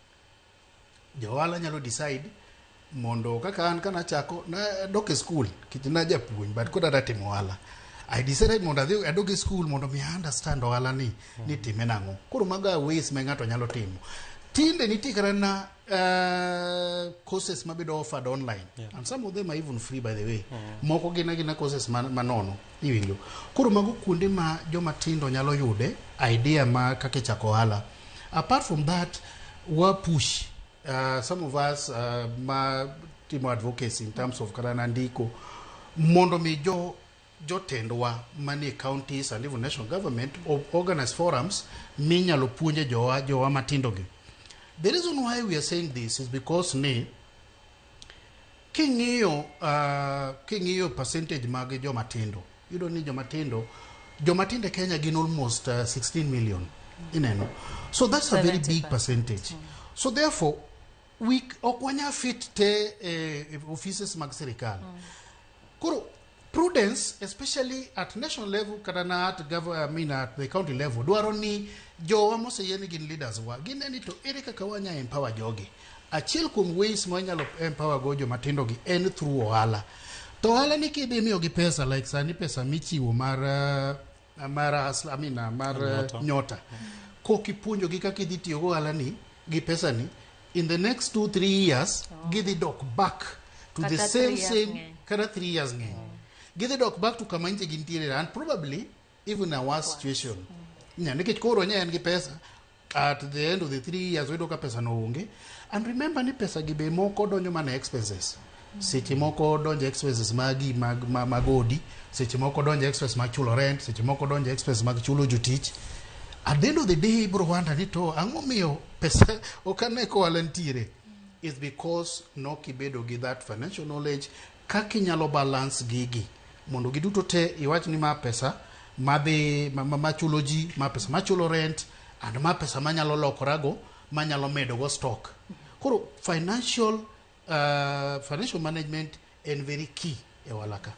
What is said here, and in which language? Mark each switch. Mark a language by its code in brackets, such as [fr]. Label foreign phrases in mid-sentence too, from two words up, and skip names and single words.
[luo] Jo ohala nyalo decide mondo kaka an kana chako na dok e school kit na japuonj, but koda timo ohala, [en] I decided [luo] mondo adhi adog e school mondo mi understand ohala ni time nang'o. Koro maga ways ma ng'ato nyalo timo. Tinde nitie kara na courses mabedo [en] offered online, and some of them are even free, by the way. [luo] Moko gina courses manono iwinjo. Koro mago kuonde ma joma tindo nyalo yude idea ma kaka chako ohala. [en] Apart from that, we push some of us [luo] ma timo [en] advocacy in terms of [luo] karana ndiko mondo mi jotendwa mani counties [en] and even national government organize forums [luo] minyalo puonje jowa matindo gi. [en] The reason why we are saying this is because [luo] king'iyo percentage mag joma tindo, [en] you don't need [luo] joma tindo Kenya gin [en] almost 16 million ineno. So that's a very big percentage. So therefore we okwanya fit te offices [luo] mag serikal. Koro prudence, [en] especially at national level [luo] kata na [en] at the county level, [luo] dwaro ni jowa moseyeni gin leaders wa gineni to ere kaka wanya empower jogi. Achiel kuom ways ma nyalo empower go joma tindo gi en through ohala. To ohala ni kidhi miyo gi pesa, like sani pesa michiwo mar nyota. Kokipuonjo gi kaka idhi tiyo go ohala ni gi pesa ni, [en] in the next 2-3 years [luo] gidhi dok [en] back to the same kata 3 years ng'eny. [luo] Gidhi dok [en] back to [luo] kama inche gintiere, [en] and probably even a worse situation. [luo] Nikech koro nya en gi pesa, [en] at the end of the 3 years [luo] wedo ka pesa no onge. [en] And remember [luo] ni pesa gi be moko donjo mana expenses. Seche moko donjo expenses magi magodi, seche moko donjo expenses mag chulo rent, seche moko donjo expenses mag chulo jotich. [en] At the end of the day, [luo] bro, wanda ni to ang'o miyo pesa okane ko walantiere, [en] is because [luo] no kibedo gi [en] that financial knowledge [luo] kaka inyalo balance gigi mondo giduto te iwach ni ma pesa madhi machulo ji, ma pesa machulo rent, and ma pesa manyalo lokorago manyalo medo go stock. Koro [en] financial management [luo] en [en] very key [luo] e walaka.